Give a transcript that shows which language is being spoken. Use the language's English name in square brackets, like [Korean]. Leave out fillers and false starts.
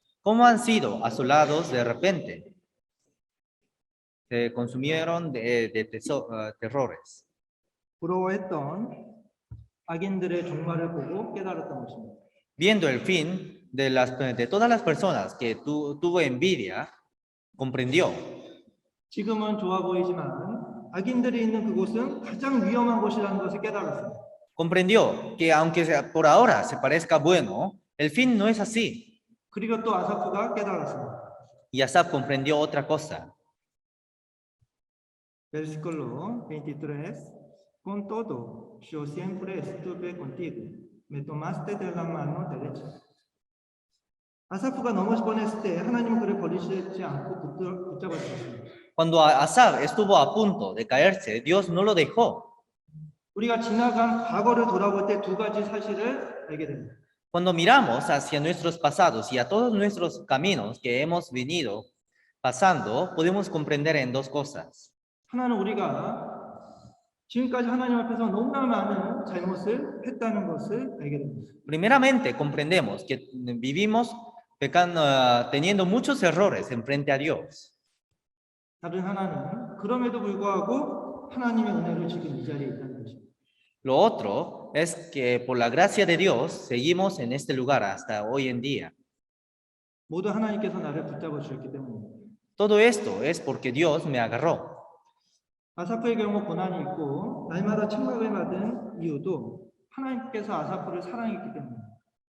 [Spanish] ¿Cómo han sido asolados de repente? Se consumieron de terrores. [Korean] 부러워했던 악인들의 종말을 보고 깨달았던 것입니다. [Spanish] Viendo el fin de todas las personas que tuvo envidia, comprendió. [Korean] 지금은 좋아 보이지만 악인들이 있는 그곳은 가장 위험한 곳이라는 것을 깨달았습니다. [Spanish] Comprendió que aunque por ahora se parezca bueno, el fin no es así. [Korean] 그리고 또 아사프가 깨달았습니다. [Spanish] Y Asaf comprendió otra cosa. Versículo 23. Con todo, yo siempre estuve contigo. Me tomaste de la mano derecha. [Korean] 아사프가 넘어질 뻔했을 때 하나님은 그를 버리시지 않고 붙잡아 주셨습니다. [Spanish] Cuando Asaf estuvo a punto de caerse, Dios no lo dejó. [Korean] 우리가 지나간 과거를 돌아볼 때 두 가지 사실을 알게 됩니다. [Spanish] Cuando miramos hacia nuestros pasados y a todos nuestros caminos que hemos venido pasando, podemos comprender en dos cosas. [Korean] 하나는 우리가 지금까지 하나님 앞에서 너무나 많은 잘못을 했다는 것을 알게 됩니다. [Spanish] Primeramente, comprendemos que vivimos pecando, teniendo muchos errores en frente a Dios. [Korean] 다른 하나는 그럼에도 불구하고 하나님의 은혜로 지금 이 자리에 있다는 것입니다. [Spanish] Lo otro es que por la gracia de Dios seguimos en este lugar hasta hoy en día. [Korean] 모두 하나님께서 나를 붙잡아 주셨기 때문입니다. [Spanish] Todo esto es porque Dios me agarró. [Korean] 아사프의 경우 고난이 있고 날마다 책망을 받은 이유도 하나님께서 아사프를 사랑했기 때문입니다.